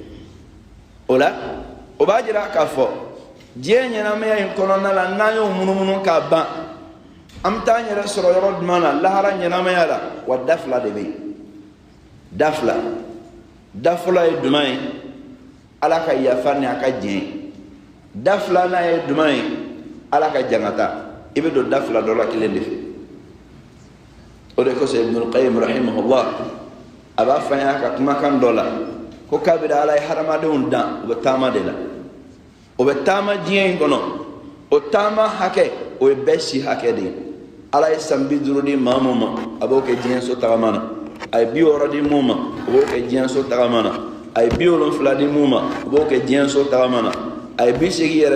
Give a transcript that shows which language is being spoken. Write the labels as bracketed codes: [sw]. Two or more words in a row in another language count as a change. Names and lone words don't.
[bm] o la o b'a jira k'a fɔ diɲɛ ɲɛnamaya in kɔnɔna la n'an y'o munumunu k'a ban an bɛ taa an yɛrɛ sɔrɔ yɔrɔ jumɛn na lahara ɲɛnamaya la wa da fila de bɛ yen da fila da fɔlɔ ye jumɛn ye ala ka yafa ni a ka diɲɛ da filanan ye jumɛn ye ala ka jangata i bɛ don da fila dɔ la kelen de fɛ o de kosɔn ibn qayyim rahimahullah a b'a fɔ an y'a ka kumakan dɔ la ko kabiri ala ye hadamadenw dan u bɛ taama de la o bɛ taama diɲɛ in kɔnɔ o taama hakɛ o ye bɛɛ si hakɛ de ye ala ye san 50 di maa min ma a b'o kɛ diɲɛ so tagama na a ye 60 di mun ma o b'o kɛ diɲɛ so tagama na a ye 70 di mun ma o b'o kɛ diɲɛ so tagama na a ye 80 yɛrɛ